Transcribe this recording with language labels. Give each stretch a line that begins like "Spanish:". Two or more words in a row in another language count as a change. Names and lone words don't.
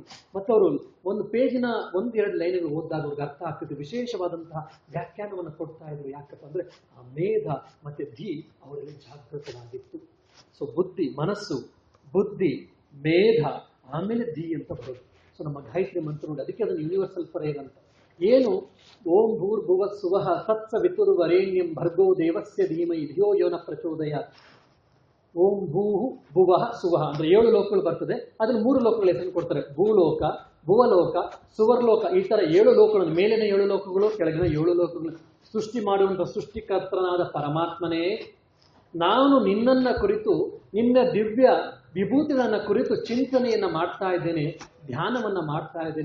Kannada: ಮತ್ತು ಅವರು ಒಂದು ಪೇಜಿನ 1-2 ಲೈನ್ಗಳು ಓದಿದಾಗ ಅವ್ರಿಗೆ ಅರ್ಥ ಆಗ್ತಿತ್ತು. ವಿಶೇಷವಾದಂತಹ ವ್ಯಾಖ್ಯಾನವನ್ನು ಕೊಡ್ತಾ ಇದ್ರು. ಯಾಕಪ್ಪ ಅಂದರೆ ಆ ಮೇಧ ಮತ್ತು ಅವರಲ್ಲಿ ಜಾಗೃತವಾಗಿತ್ತು. ಸೊ ಬುದ್ಧಿ, ಮನಸ್ಸು, ಬುದ್ಧಿ, ಮೇಧ, ಆಮೇಲೆ ಅಂತ ಬರೋದು. ಸೊ ನಮ್ಮ ಗಾಯತ್ರಿ ಮಂತ್ರ ನೋಡಿ, ಅದಕ್ಕೆ ಅದನ್ನು
English: universal prayer
Kannada: ಅಂತ.
Sanskrit: ಏನು ಓಂ ಭೂರ್ಭುವ ಸುವಃ ತತ್ಸವಿತುರ್ವರೇಣ್ಯಂ ಭರ್ಗೋ ದೇವಸ್ಯ ಧೀಮಹಿ ಧಿಯೋ ಯೋ ನ ಪ್ರಚೋದಯಾತ್. ಓಂ ಭೂಹು ಭುವಃ ಸುವಃ
Kannada: ಅಂದ್ರೆ 7 ಲೋಕಗಳು ಬರ್ತದೆ. ಅದನ್ನು 3 ಲೋಕಗಳ ಹೆಸರು ಕೊಡ್ತಾರೆ. ಭೂಲೋಕ, ಭುವಲೋಕ, ಸುವರ್ಲೋಕ. ಈ ತರ 7 ಲೋಕಗಳನ್ನು, ಮೇಲಿನ 7 ಲೋಕಗಳು, ಕೆಳಗಿನ 7 ಲೋಕಗಳು ಸೃಷ್ಟಿ ಮಾಡುವಂತಹ ಸೃಷ್ಟಿಕರ್ತನಾದ ಪರಮಾತ್ಮನೇ, ನಾನು ನಿನ್ನನ್ನ ಕುರಿತು, ನಿನ್ನ ದಿವ್ಯ ವಿಭೂತಿಗಳನ್ನ ಕುರಿತು ಚಿಂತನೆಯನ್ನ ಮಾಡ್ತಾ ಇದ್ದೇನೆ, ಧ್ಯಾನವನ್ನ ಮಾಡ್ತಾ ಇದ್ದೇನೆ.